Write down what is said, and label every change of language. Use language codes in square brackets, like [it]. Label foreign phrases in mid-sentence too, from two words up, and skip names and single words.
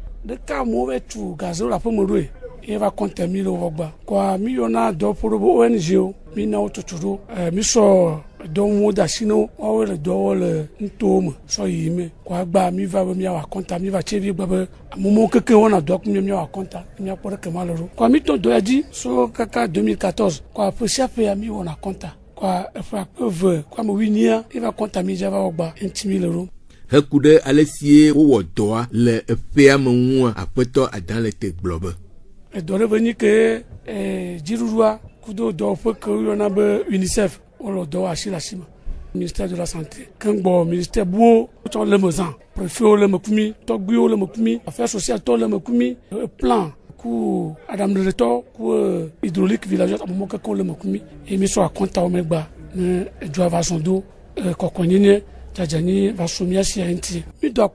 [ee] ɖeke amewo vɛ tu gazewo le aƒeme ɖoe ye va kɔnte mi le wo gbɔ kɔa mi yɔna dɔ ƒo ɖo be ONG-wo mi na wo tutu ɖo mi sɔ dɔwɔnuwo de asi na wo woawo le dɔ wɔ le nutowo me sɔ yiyi me kɔa gba mi va be miawɔ akɔnta mi va tse vi gba be amewo keke wɔna dɔ kple miawɔ akɔnta miakpɔ ɖeke ma le ɖo kɔa mi tɔ dɔ ya dzi so kaka 2014 kɔa ƒe sia ƒea mi wɔna akɔnta kɔa eƒe akpe eve kɔa me winia mi va kɔnta mi dza va wɔ gba eŋuti mi le ɖo. Heku ɖe ale sie wowɔ dɔa le eƒea me ŋua aƒetɔ adalete gblɔ be. Edɔ ɖe be nyi ke dziɖuɖua kudo dɔwɔƒe ke woyɔna be UNICEF wole dɔ asi le asi me [fr] ministère de la santé [ee] keŋgbɔ ministère buwo wotsɔ le me zã préfetwo le me kumi tɔgbuiwo le me kumi [fr] affaires sociales [ee] tɔ le me kumi plan ku adamɖeɖetɔ ku [fr] hydraulique villageois [ee] amemɔ kekewo le me kumi eye mi sɔ akɔntawo megba ne edzoa va zɔn do kɔkɔnyenye dzadzanyi va so mia sia ŋuti mi dɔ